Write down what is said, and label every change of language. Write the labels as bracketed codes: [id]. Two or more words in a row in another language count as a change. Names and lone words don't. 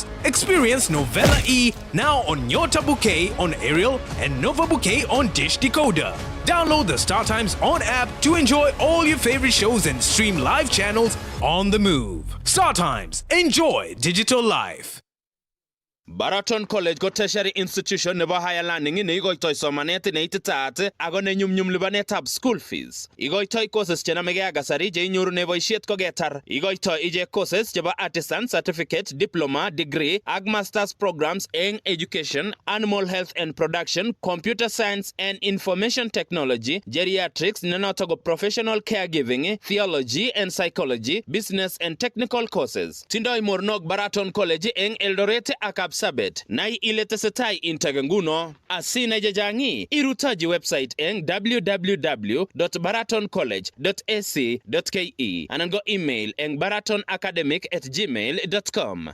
[en] Experience Novella E now on Nyota Bouquet on Aerial and Nova Bouquet on Dish Decoder. Download the StarTimes On app to enjoy all your favorite shows and stream live channels on the move. StarTimes, enjoy digital life. [kln] Baraton College ko [en] tertiary institution [kln] nebo [en] higher learning [kln] ne igoitoi somanet ne ititaat ako ne nyumnyum lipanetab [en] school fees. [kln] Igoitoi courses chenamege ak kasari che inyorune boisiet koketar. Igoitoi ichek [en] courses chebo artisan certificate, diploma, degree ak masters programs eng education, animal health and production, computer science and information technology, geriatrics, nenoto ko professional caregiving, theology and psychology, business and technical courses. [kln] Tindoi mornok Baraton College eng Eldoret ak Sabet nai ile tesetai integenguno asina jajangi irutaji website eng www.baratoncollege.ac.ke anango email eng baratonacademic@gmail.com.